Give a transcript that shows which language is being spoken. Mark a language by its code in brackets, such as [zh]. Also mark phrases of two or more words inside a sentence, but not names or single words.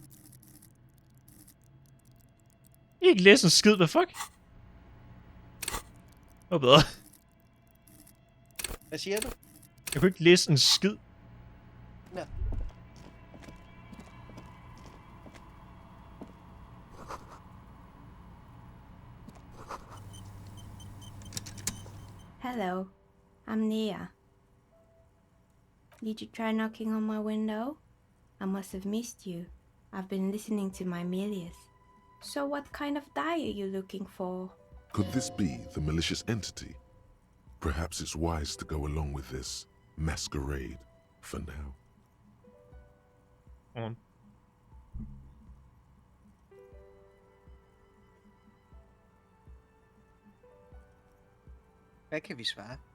[da] Ikke læse en skid, hvad fuck? Hvad bedre? Hvad siger du? Jeg kunne ikke læse en skid. Ja. [en] Hello, I'm Nia. Did you try knocking on my window? I must have missed you. I've been listening to my Melius. So what kind of dye are you looking for? Could this be the malicious entity? Perhaps it's wise to go along with this masquerade for now. On. [da] Hvad kan vi svare?